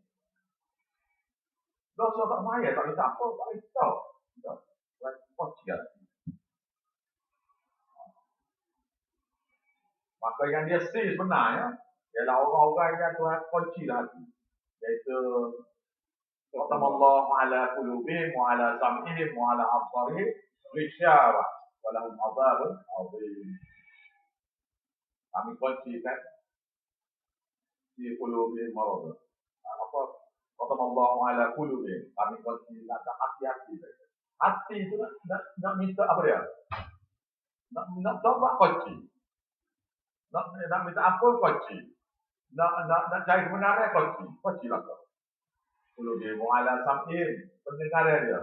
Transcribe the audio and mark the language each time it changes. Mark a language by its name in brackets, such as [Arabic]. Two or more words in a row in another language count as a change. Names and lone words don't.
[Malay] Dosa tak maya, tak boleh apa, tak boleh tahu. Kunci hati. Maka yang dia say sebenarnya, ialah orang-orang yang Tuhan kunci hati. Iaitu, [Arabic] ختم الله على قلوبهم وعلى سمعهم وعلى أبصارهم غشاوة ولهم عذاب عظيم. [Malay] Kami kuncikan di [Arabic] قلوبهم مرض. [Malay] Apa? [Arabic] ختم الله على قلوبهم. [Malay] Kami kuncikan hati-hati. Hati itu nak minta apa dia? Nak taubat kunci. Nak minta ampun kunci. Nak cari kebenaran kunci lah. Kalau dia [Arabic] وعلى سمع, [Malay] pendengaran dia.